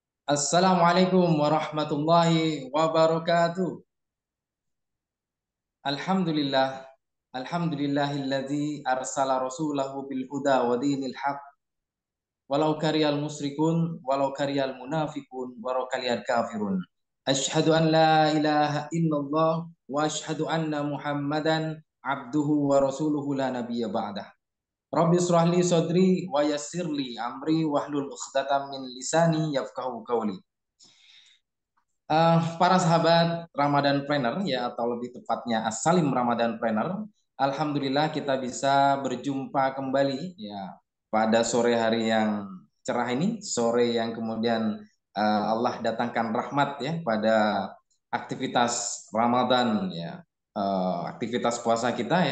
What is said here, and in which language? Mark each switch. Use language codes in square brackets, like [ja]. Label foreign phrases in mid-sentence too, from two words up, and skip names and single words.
[ar] السلام عليكم ورحمة الله وبركاته. الحمد لله. الحمد لله الذي أرسل رسوله بالهدى ودين الحق ولو كره المشركون ولو كره المنافقون ولو كره الكافرون. أشهد أن لا إله إلا الله وأشهد أن محمدا عبده ورسوله لا نبي بعده. رب اشرح لي صدري ويسر لي أمري واحلل عقدة من لساني يفقهوا قولي. [id] Para sahabat Ramadan Planner ya, atau lebih tepatnya As-Salim Ramadan Planner, alhamdulillah kita bisa berjumpa kembali ya pada sore hari yang cerah ini, sore yang kemudian Allah datangkan rahmat ya pada aktivitas Ramadan ya, aktivitas puasa kita ya.